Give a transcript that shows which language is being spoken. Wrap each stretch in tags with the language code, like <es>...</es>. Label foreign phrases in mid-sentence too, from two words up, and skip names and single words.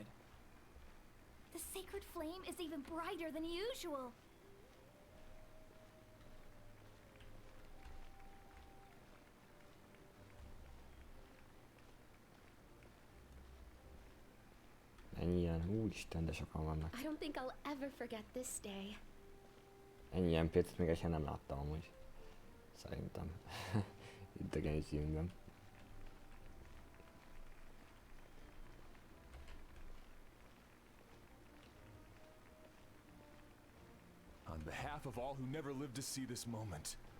<en>The sacred flame is even brighter than usual.</en> <hu>Ennyien, úristen, de sokan vannak.</hu> <en>I don't think I'll ever forget this day.</en> <hu>Ennyien példát még egyszer nem láttam amúgy. Szerintem. Idegen címben.</hu> <en>On behalf of all who never lived to see this moment.</en>